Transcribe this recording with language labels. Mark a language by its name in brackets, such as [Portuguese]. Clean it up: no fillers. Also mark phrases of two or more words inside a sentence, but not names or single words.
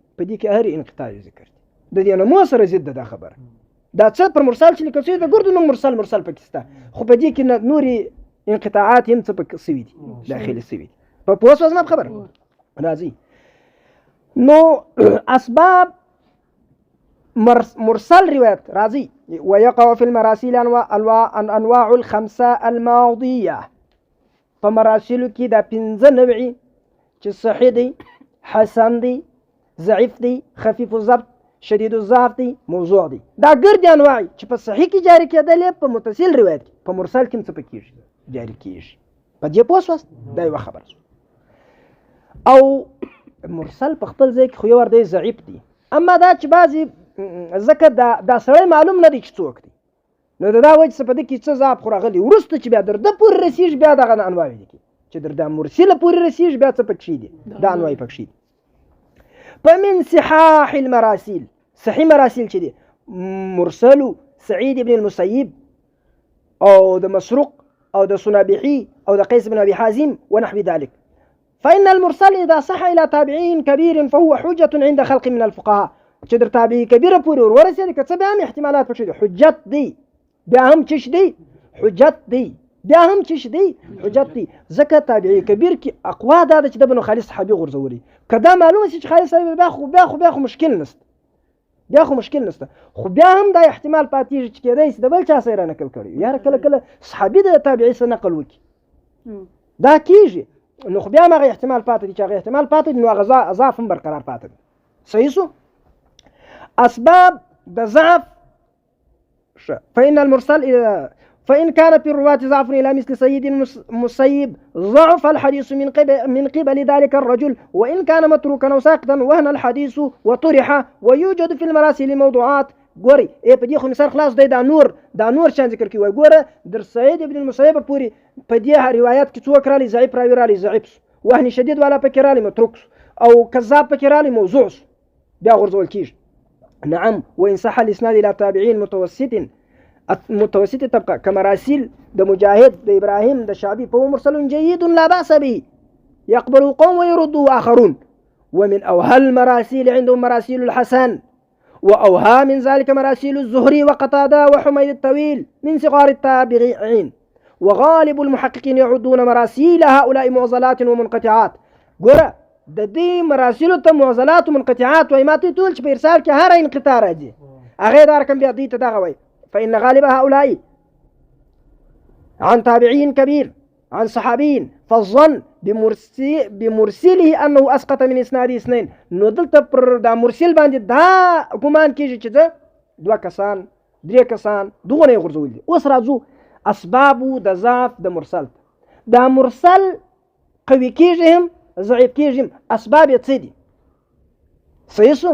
[Pashto] په دې کې هر انقطاع ذکر دی، د دې نومو سره ضد ده. دا خبره دا څه پر مرسل چې لیکل شوی د ګردو نوم مرسل پکې شته، خو په دې کې نورې انقطاعات هم څه پکې سوي دي داخلي سوي دي. په پوه شوه زما په خبره؟ راځي نو اسباب مرسل روایت راځي. [Arabic] ويقع في المراسيل انواع الخمسه الماضيه. [Pashto] په مراسلو کې دا 5 نوعي چې صحیح دی، حسن دی، ضعیف دی، [Arabic] خفیف الضبط، شدید الضعف [Pashto] دی، موضوع دی. دا ګرد انواع چې په صحیح کې جاری کېدل، په متصل روایت کې، په مرسل کې څه پکېږي جاری کېږي. په دې پوه شوست؟ دا یو خبره. او مرسل په خپل ځای کې خو یو ور دی ضعیف دی، اما دا چې بعضې ځکه دا سړی معلوم نه دی چې څوک دی، نو د دا وجه څه په دې کې څه ضعف خو راغلی، وروسته چې بیا در ده پورې رسېږي بیا دغه انواع لیکي چې در دا مرسله پورې رسېږي بیا څه پکې دي، دا انواع پکې دي. [Arabic] فمن صحاح المراسيل، [Pashto] صحیح مراسیل چې دي مرسل سعید بن المسیب او د مسروق او د سنابحي او د قیس بن ابي حازم [Arabic] ونحو ذلك. فإن المرسل إذا صح إلى تابعي كبير فهو حجة عند خلق من الفقهاء. [Pashto] چې در تابعي کبیره پورې ورسېږي که څه بیا هم احتمالات پکې دي، حجت دی، بیا هم څه دی، حجت دی، بیا هم څه دی، حجت دی. ځکه تابعي کبیر کې اقوا دا ده چې د بنو خالد صحابي غورځولي، که دا معلومه شي چې خالد صحابي بیا خو مشکل نشته، بیا خو مشکل نشته، خو بیا هم دا احتمال پاتېږي چې کېدای شي د بل چا سره نقل کړي، یاره کله کله صحابي د تابعي سره نقل وکړي دا کېږي، نو خو بیا هم هغه احتمال پاتې دي چې هغه احتمال پاتې دي، نو هغه ضعف هم برقرار پاتې دي. صحیح شو. اسباب د ضعف [Arabic] فإن المرسل فإن كان في الرواة ضعف إلى مثل سيد المسيب ضعف الحديث من قبل ذلك الرجل، وإن كان متروكا أو ساقطا وهن الحديث وطرح. ويوجد في المراسيل موضوعات. [Pashto] ګوري په دې خو مثال خلاص دی، دا نور شان ذکر کوي. ګوره در سعید ابن المسیب پوری په دې روایت کې څوک رالی، ضعیف راوی رالی، ضعیف وهن شدید والا پکې رالی، متروک او کذاب پکې رالی، موضوع بیا غرضول کیږي. [Arabic] نعم. وإن صح الإسناد إلى تابعين متوسط طبقة كمراسيل د مجاهد د إبراهيم د شعبي فهو مرسل جيد لا بأس به يقبل قوم ويرده آخرون. ومن أوهى المراسيل عندهم مراسيل الحسن، وأوهى من ذلك مراسيل الزهري وقتادة وحميد الطويل من صغار التابعين. وغالب المحققين يعدون مراسيل هؤلاء معضلات ومنقطعات. [Pashto] ګوره د دې مراسیلو ته [Arabic] معضلات و منقطعات [Pashto] وایي، ماته ټول چې په ارسال کې هر انقطاع راځي هغې دا رقم بیا دې ته دغه وایي. [Arabic] فإن غالب هؤلاء عن تابعي كبير عن صحابي فالظن بمرسله أنه أسقط من إسناد اثنين. [Pashto] نو دلته پر دا مرسل باندې دا ګمان کېږي چې ده دوه کسان درې کسان دغونه یې غورځولي دي. اوس راځو اسبابو د ضعف د مرسل. دا مرسل قوي کېږي هم ضعیف کېږي هم، اسباب یې څه دي؟ صحیح شو.